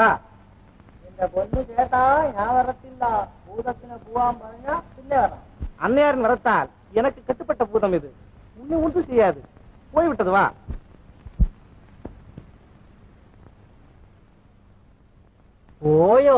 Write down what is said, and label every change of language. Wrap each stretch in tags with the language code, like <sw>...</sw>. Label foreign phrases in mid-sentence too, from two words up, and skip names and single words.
<ml>എന്റെ പൊന്നു ചേട്ടാ, ഞാൻ വരത്തില്ല. ഭൂതത്തിന് പോവാൻ പറഞ്ഞാ പിന്നെ വരാം.</ml> <ta>அன்னையாரின் வரத்தால் எனக்கு கட்டுப்பட்ட பூதம் இது. உன்னை ஒன்றும் செய்யாது. போய்விட்டது. வா.</ta> <ml>പോയോ?</ml>